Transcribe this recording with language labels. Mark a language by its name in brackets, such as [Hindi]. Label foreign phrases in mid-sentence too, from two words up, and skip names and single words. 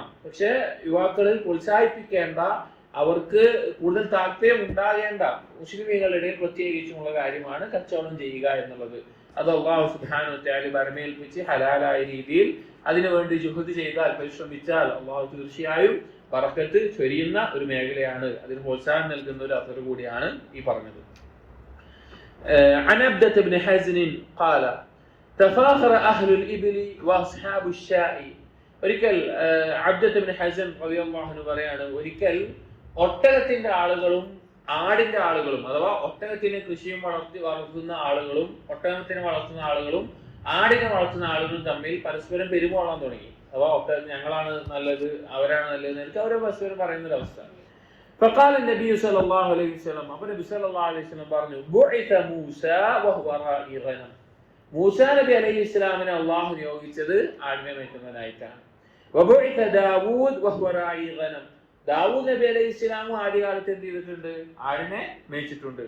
[Malayalam] പക്ഷെ യുവാക്കളിൽ പ്രോത്സാഹിപ്പിക്കേണ്ട, അവർക്ക് കൂടുതൽ താല്പര്യം ഉണ്ടാകേണ്ട മുസ്ലിമീങ്ങളുടെ ഇടയിൽ പ്രത്യേകിച്ചുമുള്ള കാര്യമാണ് കച്ചവടം ചെയ്യുക എന്നുള്ളത്. അത് [Arabic] الله سبحانه وتعالى [Malayalam] ബർമേൽപ്പിച്ച് ഹലാലായ രീതിയിൽ അതിനുവേണ്ടി ജുഹദ് ചെയ്താൽ, പരിശ്രമിച്ചാൽ അള്ളാഹു തീർച്ചയായും ബറക്കത്ത് ചൊരിയുന്ന ഒരു മേഖലയാണ്. അതിന് പ്രോത്സാഹനം നൽകുന്ന ഒരു അസർ കൂടിയാണ് ഈ പറഞ്ഞത്. [Arabic] عن عبدة بن حزن قال تفاخر أهل الإبل وأصحاب الشاء. [Malayalam] ഒരിക്കൽ അബ്ദത്ത് ഇബ്നു ഹസൻ [Arabic] رضي الله عنه [Malayalam] പറയാണ്, ഒരിക്കൽ ഒട്ടകത്തിന്റെ ആളുകളും ആടിന്റെ ആളുകളും, അഥവാ ഒട്ടകത്തിന് കൃഷിയും വളർത്തുന്ന ആളുകളും ഒട്ടകത്തിനെ വളർത്തുന്ന ആളുകളും ആടിനെ വളർത്തുന്ന ആളുകളും തമ്മിൽ പരസ്പരം പെരുമാറാൻ തുടങ്ങി. അഥവാ ഞങ്ങളാണ് നല്ലത്, അവരാണ് നല്ലത്, എനിക്ക് അവരെ പരസ്പരം പറയുന്ന ഒരു അവസ്ഥ. [Arabic] فقال النبي صلى الله عليه وسلم, [Malayalam] അപ്പോൾ നബി [Arabic] صلى الله عليه وسلم [Malayalam] പറഞ്ഞു, [Arabic] بعث موسى وهو راعي غنم. [Malayalam] മൂസ നബി അലൈഹി ഇസ്ലാമിനെ അള്ളാഹു നിയോഗിച്ചത് ആടിനെ മേയ്ക്കുന്നതിനായിട്ടാണ്. [Arabic] وبعث داود وهو راعي غنم. [Malayalam] ദാവൂദ് നബി അലൈഹി ഇസ്ലാമും ആദ്യകാലത്ത് എന്ത് ചെയ്തിട്ടുണ്ട്? ആടിനെ മേയിച്ചിട്ടുണ്ട്.